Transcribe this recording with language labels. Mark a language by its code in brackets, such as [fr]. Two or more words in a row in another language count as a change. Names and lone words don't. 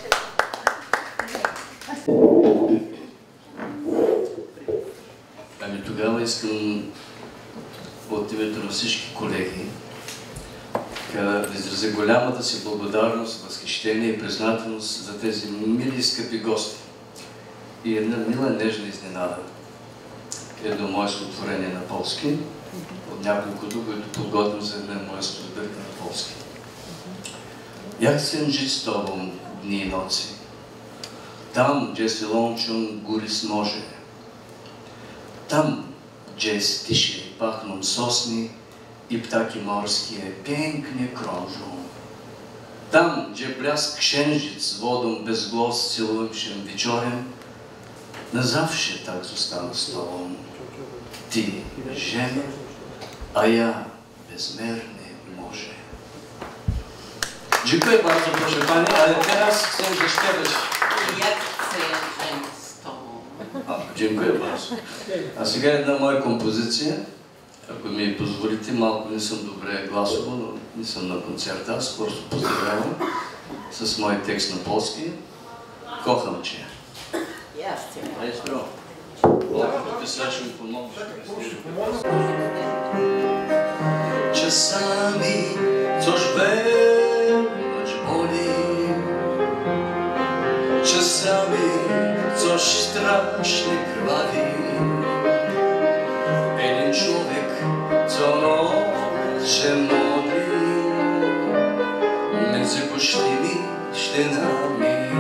[bg] Ами тогава искам от името на всички колеги да изразя голямата си благодарност, възхищение и признателност за тези мили и скъпи гости. И една мила нежна изненада. Едно мое стихотворение на полски, от няколкото, които подготвям за една моя сбирка на полски. [pl] Jak chcę żyć z Tobą dni i nocy, tam, gdzie się łączą góry z morzem, tam, gdzie jest ciszy, pachną sosny i ptaki morskie pięknie krążą, tam, gdzie blask księżyc z wodą bez głos całują się wieczorem, na zawsze tak zostanę z Tobą. Ty, ziemia, a ja bezmerne morze. Dziękuję bardzo, proszę Pani, ale teraz chcę zaśpiewać. Ja chcę żyć z Tobą. Dziękuję bardzo. [bg] А сега една моя композиция, ако ми позволите, малко не съм добре гласово, но не съм на концерта, аз просто поздравявам с мой текст на полски. [pl] Kocham Cię. [bg] А е здраво. Тук сега ще ми помогнеш. [pl] Czasami coś wewnątrz boli, czasami coś strasznie krwawi. Jeden człowiek co noc się modli między pustymi ślinami.